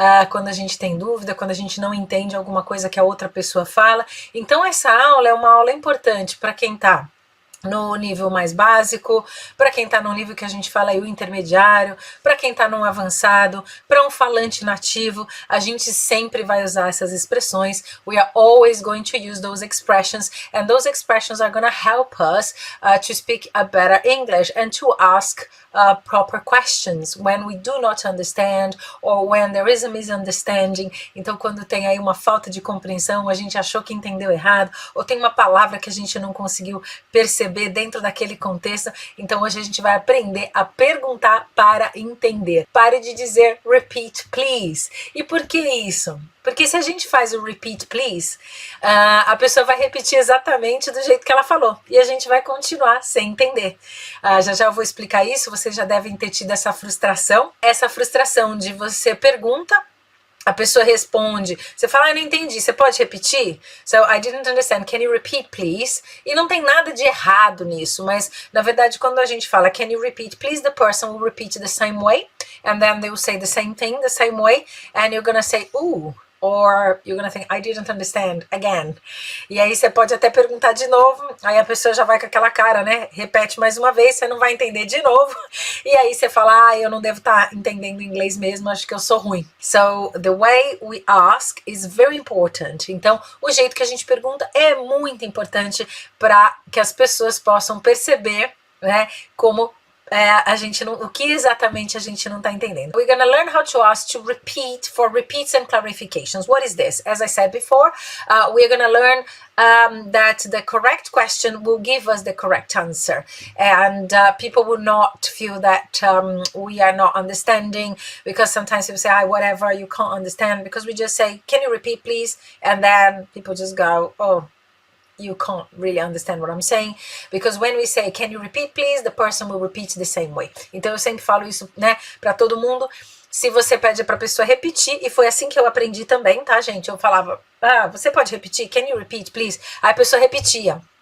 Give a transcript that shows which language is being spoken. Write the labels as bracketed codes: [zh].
[pt] Quando a gente tem dúvida, quando a gente não entende alguma coisa que a outra pessoa fala. Então, essa aula é uma aula importante para quem está no nível mais básico, para quem está no nível que a gente fala aí, o intermediário, para quem está num avançado, para um falante nativo, a gente sempre vai usar essas expressões. [en] We are always going to use those expressions, and those expressions are going to help us to speak a better English and to ask proper questions when we do not understand or when there is a misunderstanding. [pt] Então, quando tem aí uma falta de compreensão, a gente achou que entendeu errado, ou tem uma palavra que a gente não conseguiu perceber dentro daquele contexto, então hoje a gente vai aprender a perguntar para entender. Pare de dizer [en] repeat please. [pt] E por que isso? Porque se a gente faz o [en] repeat please, [pt] a pessoa vai repetir exatamente do jeito que ela falou. E a gente vai continuar sem entender. Já eu vou explicar isso, vocês já devem ter tido essa frustração. Essa frustração de você pergunta, a pessoa responde, você fala, eu não entendi, você pode repetir? [en] So, I didn't understand, can you repeat please? [pt] E não tem nada de errado nisso, mas na verdade quando a gente fala, [en] can you repeat please, the person will repeat the same way, and then they will say the same thing the same way, and you're gonna say, ooh, or you're gonna think, I didn't understand again. [pt] E aí você pode até perguntar de novo, aí a pessoa já vai com aquela cara, né? Repete mais uma vez, você não vai entender de novo. E aí você fala, eu não devo estar entendendo inglês mesmo, acho que eu sou ruim. [en] So, the way we ask is very important. [pt] Então, o jeito que a gente pergunta é muito importante para que as pessoas possam perceber, né, como o que exatamente a gente não está entendendo. [en] We're gonna learn how to ask to repeat for repeats and clarifications. What is this? As I said before, we're gonna learn that the correct question will give us the correct answer, and people will not feel that we are not understanding, because sometimes people say, whatever, you can't understand, because we just say, can you repeat please? And then people just go, oh, you can't really understand what I'm saying, because when we say, can you repeat please, the person will repeat the same way. [pt] Então eu sempre falo isso, né, para todo mundo. Se você pede para a pessoa repetir, e foi assim que eu aprendi também, tá, gente? Eu falava, você pode repetir? [en] Can you repeat please? [pt] Aí a pessoa repetia.